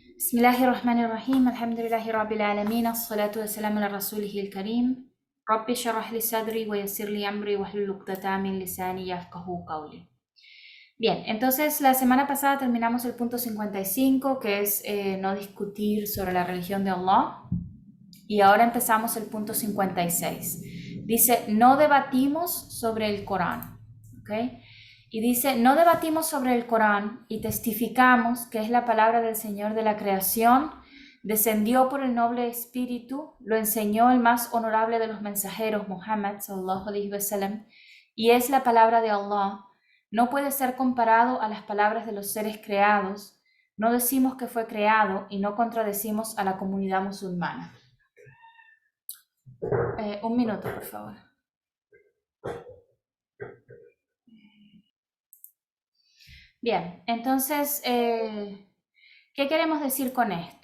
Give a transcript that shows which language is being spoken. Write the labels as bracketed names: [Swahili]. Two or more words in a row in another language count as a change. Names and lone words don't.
[Arabic] بسم الله الرحمن الرحيم الحمد لله رب العالمين الصلاة والسلام على رسوله الكريم. رب اشرح لي صدري ويسر لي أمري واحلل عقدة من لساني يفقهوا قولي. [Spanish] Bien, entonces la semana pasada terminamos el punto 55, que es no discutir sobre la religión de Allah. Y ahora empezamos el punto 56. Dice, no debatimos sobre el Corán. ¿Okay? Y dice, no debatimos sobre el Corán y testificamos que es la palabra del Señor de la creación, descendió por el noble espíritu, lo enseñó el más honorable de los mensajeros, [Arabic] محمد صلى الله عليه وسلم, [Spanish] y es la palabra de Allah. No puede ser comparado a las palabras de los seres creados. No decimos que fue creado y no contradecimos a la comunidad musulmana. Un minuto, por favor. Bien, entonces, ¿qué queremos decir con esto?